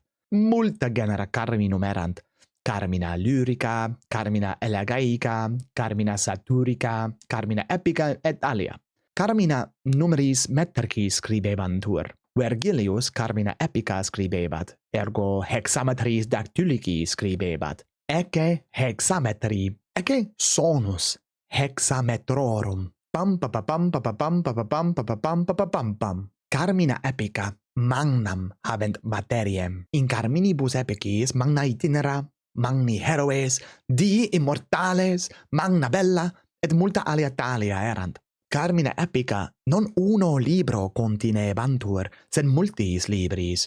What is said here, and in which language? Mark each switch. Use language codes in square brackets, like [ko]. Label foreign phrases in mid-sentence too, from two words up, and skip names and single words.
[la] Multa genera carminum erant. Carmina lyrica, carmina elegaica, carmina satirica, carmina epica et alia. Carmina numeris metrici scribebantur. Vergilius carmina epica scribebat, ergo hexametris dactylici scribebat. Ecce hexametri, ecce sonus hexametrorum. Pam pa pa pam pa pa pam pa pa pam pa pa pam pa pa pam pam. Carmina epica magnam habent materiem. In carminibus epicis magna itinera, magni heroes, dii immortales, magna bella, et multa alia talia erant. Carmina epica non uno libro continebantur, sed multis libris.